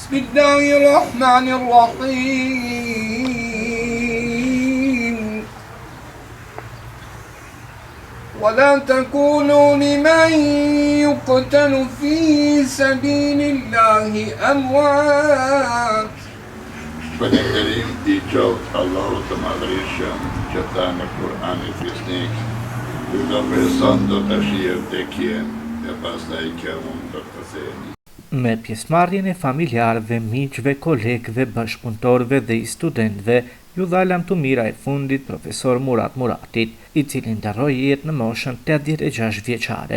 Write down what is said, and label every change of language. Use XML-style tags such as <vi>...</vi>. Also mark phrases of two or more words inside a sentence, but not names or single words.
<ar>بسم الله الرحمن الرحيم ولا تكونوا لمن يقتل في سبيل الله أموات.</ar> <sq>Falënderim I qoftë Allahut të Madhërisëm që tha në Kur'anin Fisnik, çdo person do të shijë vdekjen e pastaj që mund të ktheheni. Me pjesëmarrjen e familjarëve, miqve, kolegëve, bashkëpunëtorëve dhe studentëve, ju dha lamtumira e fundit profesor Murat Muratit, I cili ndaroi jetë në moshën 86 vjeçare.</sq>